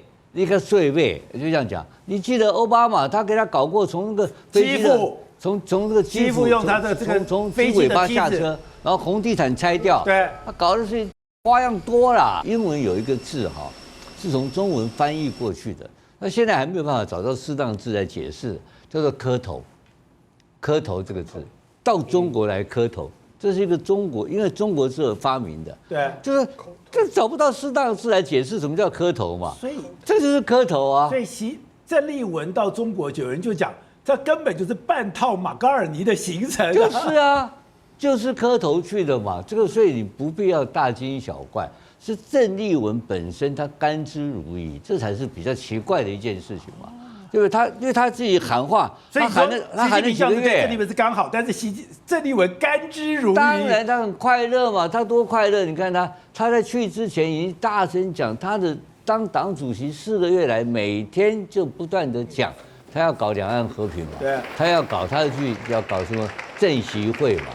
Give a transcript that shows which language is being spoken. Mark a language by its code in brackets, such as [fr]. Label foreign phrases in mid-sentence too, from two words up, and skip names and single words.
[zh] 一個稅位就這樣講，你記得奧巴馬他給他搞過從那個飛機的從這個機腹用他的這個從飛機尾巴下車，然後紅地毯拆掉，對，他搞的是花樣多啦。英文有一個字哈，是從中文翻譯過去的，那現在還沒有辦法找到適當的字來解釋，叫做磕頭。磕頭這個字到中國來磕頭， 這是一個中國，因為中國是有發明的，对，就是這找不到適當的字來解釋什麼叫磕頭嘛，所以這就是磕頭啊。所以鄭麗文到中國，有人就講，這根本就是半套馬嘎爾尼的行程，就是啊，就是磕頭去的嘛。這個所以你不必要大驚小怪，是鄭麗文本身他甘之如飴，這才是比較奇怪的一件事情嘛。对不对？因為他自己喊話，所以他喊了幾個月，鄭麗文是剛好，但是鄭麗文甘之如飴。當然他很快樂嘛，他多快樂！你看他在去之前已經大聲講，他的當黨主席4個月來，每天就不斷的講，他要搞兩岸和平嘛，對，他要搞什麼政協會嘛。